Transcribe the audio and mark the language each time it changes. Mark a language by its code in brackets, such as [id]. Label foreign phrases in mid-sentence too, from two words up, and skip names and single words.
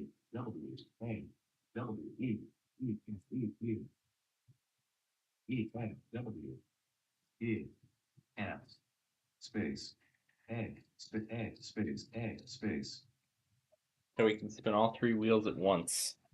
[en] W A W E E E E E F W E F space A space So we can spin all three wheels at once.